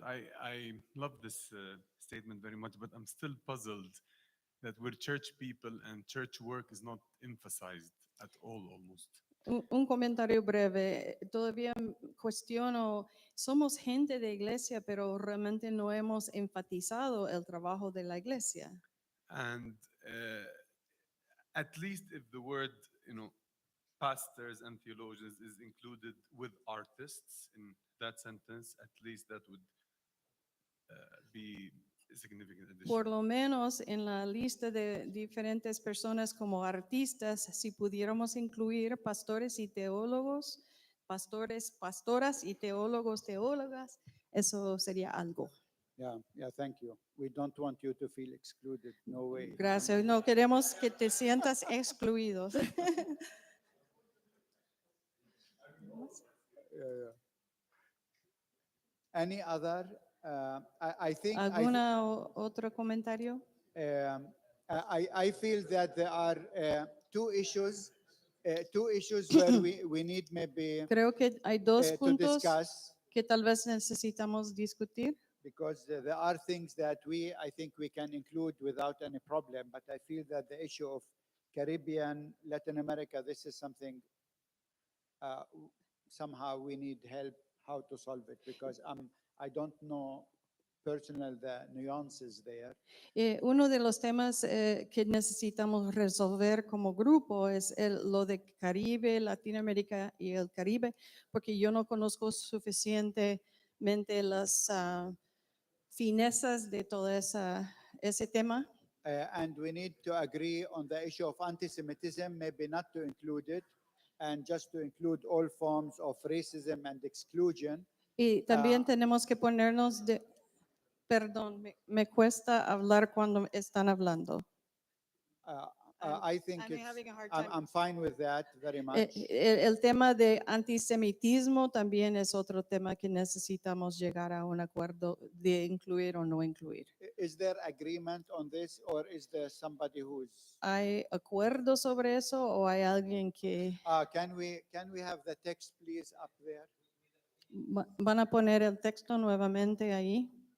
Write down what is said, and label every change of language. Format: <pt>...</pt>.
<en>I love this statement very much, but I'm still puzzled that we're church people and church work is not emphasized at all almost.</en> <es>Un comentario breve. Todavía cuestiono, somos gente de iglesia, pero realmente no hemos enfatizado el trabajo de la iglesia.</es> <en>And at least if the word, pastors and theologians is included with artists in that sentence, at least that would be a significant addition.</en> <es>Por lo menos en la lista de diferentes personas como artistas, si pudiéramos incluir pastores y teólogos, pastores, pastoras y teólogos, teólogas, eso sería algo.</es> <en>Yeah, thank you. We don't want you to feel excluded, no way.</en> <es>Gracias. No queremos que te sientas excluido.</es> <en>Any other? I think</en> <es>¿Alguna otro comentario?</es> <en>I feel that there are two issues where we need maybe</en> <es>Creo que hay dos</es> <en>to</en> <es>puntos</es> <en>discuss,</en> <es>que tal vez necesitamos discutir.</es> <en>because there are things that I think we can include without any problem, but I feel that the issue of Caribbean, Latin America, this is something somehow we need help how to solve it, because I don't know personal the nuances there.</en> <es>Uno de los temas que necesitamos resolver como grupo es lo de Caribe, Latinoamérica y el Caribe, porque yo no conozco suficientemente las finezas de todo ese tema.</es> <en>And we need to agree on the issue of anti-Semitism, maybe not to include it, and just to include all forms of racism and exclusion.</en> <es>Y también tenemos que ponernos de... Perdón, me cuesta hablar cuando están hablando.</es> <en>I think I'm having a hard I'm fine with that very much.</en> <es>El tema de antisemitismo también es otro tema que necesitamos llegar a un acuerdo de incluir o no incluir.</es> <en>Is there agreement on this, or is there somebody who's?</en> <es>¿Hay acuerdo sobre eso o hay alguien que</es> <en>Can we have the text please up there?</en> <es>van a poner el texto nuevamente ahí?</es>